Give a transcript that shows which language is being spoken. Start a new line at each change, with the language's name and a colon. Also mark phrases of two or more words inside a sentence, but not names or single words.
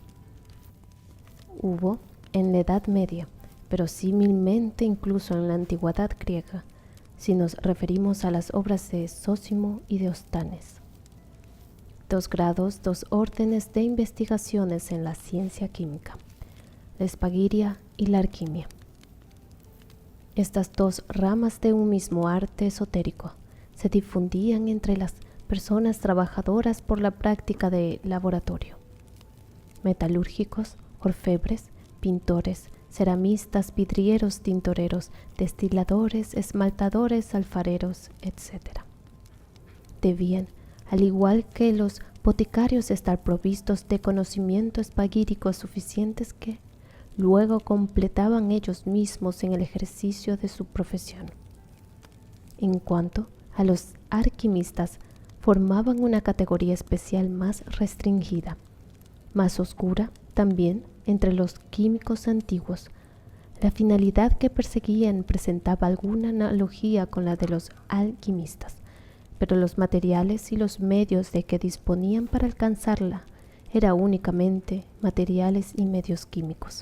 Spanish: Hubo en la Edad Media, pero símilmente incluso en la antigüedad griega, si nos referimos a las obras de Zósimo y de Ostanes, dos grados, dos órdenes de investigaciones en la ciencia química, la espagiria y la alquimia. Estas dos ramas de un mismo arte esotérico se difundían entre las personas trabajadoras por la práctica de laboratorio. Metalúrgicos, orfebres, pintores, ceramistas, vidrieros, tintoreros, destiladores, esmaltadores, alfareros, etc. Debían, al igual que los boticarios, estar provistos de conocimiento espagírico suficientes que luego completaban ellos mismos en el ejercicio de su profesión. En cuanto a los alquimistas, formaban una categoría especial más restringida, más oscura También, entre los químicos antiguos, la finalidad que perseguían presentaba alguna analogía con la de los alquimistas, pero los materiales y los medios de que disponían para alcanzarla eran únicamente materiales y medios químicos.